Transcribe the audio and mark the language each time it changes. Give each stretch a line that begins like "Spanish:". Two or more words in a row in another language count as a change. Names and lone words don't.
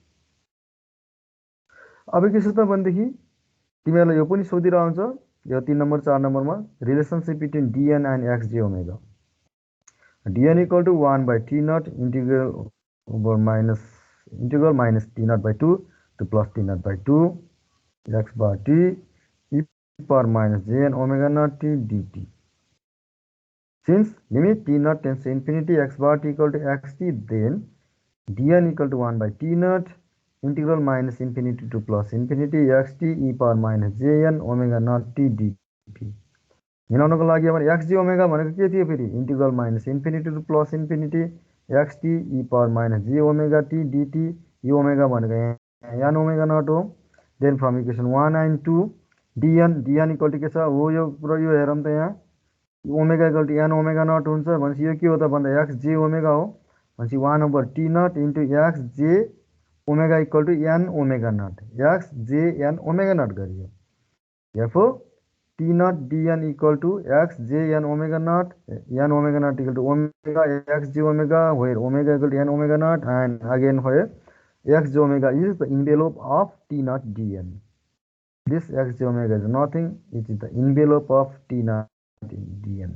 Nepali: अब के छ त भनेदेखि तिमीहरूलाई यो पनि सोधिरहन्छ, यो 3 नम्बर 4 नम्बरमा
English: relationship between dn and x g omega. dn equal to 1 by t naught integral over integral minus t naught by 2 to plus t naught by 2 x bar t e power minus jn omega naught t dt. Since limit t naught tends to infinity x bar t equal to xt, then dn equal to 1 by t naught integral minus infinity to plus infinity xt e power minus jn omega naught t dt।
Nepali: मिलाउनको लागि अब
English: xg omega
Nepali: भनेको के थियो फेरि,
English: integral minus infinity to plus infinity xt e power minus j omega t dt. यो ओमेगा भनेको n omega naught हो। then from equation 1 and 2 dn equal to
Nepali: के छ हो, यो पुरा यो हेरौँ त यहाँ
English: omega equal to n omega naught हुन्छ।
Nepali: भनेपछि यो के हो त भन्दा
English: x j omega हो। भनेपछि 1 over t naught into x j omega equal to n omega naught, x j n omega naught गरियो। therefore t naught dn equal to x j n omega naught equal to omega x j omega, where omega equal to n omega naught, and again where x j omega is the envelope of t naught dn. This xj omega is nothing. It is the envelope of T naught in dn.